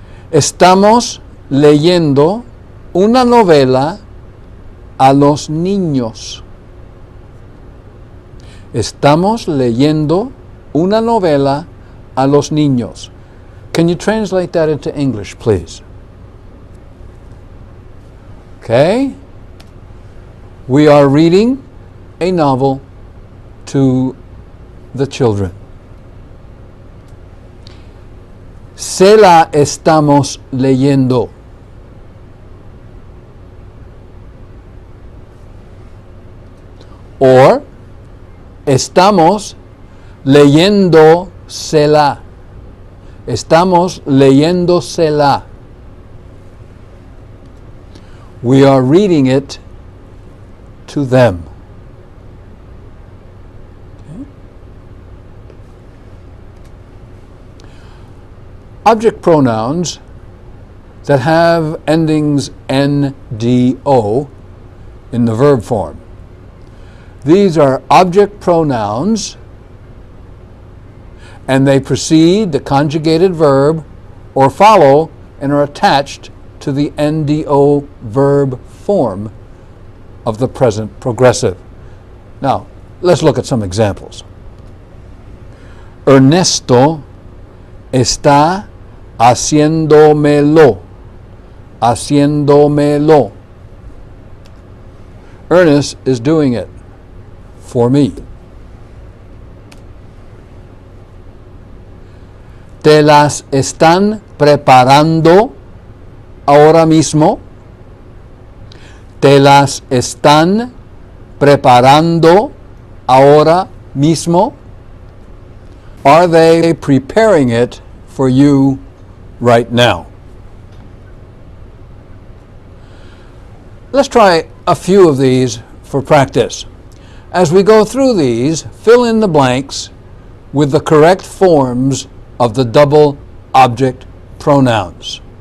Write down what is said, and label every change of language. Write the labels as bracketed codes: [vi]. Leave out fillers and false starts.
[es] Estamos leyendo una novela a los niños. Estamos leyendo una novela a los niños. [en] Can you translate that into English, please? Okay. We are reading a novel to the children. [es] Se la estamos leyendo. Or, estamos leyéndosela. Estamos leyéndosela. [en] We are reading it to them. Okay. Object pronouns that have endings NDO in the verb form. These are object pronouns, and they precede the conjugated verb or follow and are attached to the NDO verb form of the present progressive. Now, let's look at some examples. [es] Ernesto está haciéndomelo. Haciéndomelo. [en] Ernest is doing it for me. [es] ¿Te las están preparando ahora mismo? ¿Te las están preparando ahora mismo? [en] Are they preparing it for you right now? Let's try a few of these for practice. As we go through these, fill in the blanks with the correct forms of the double object pronouns.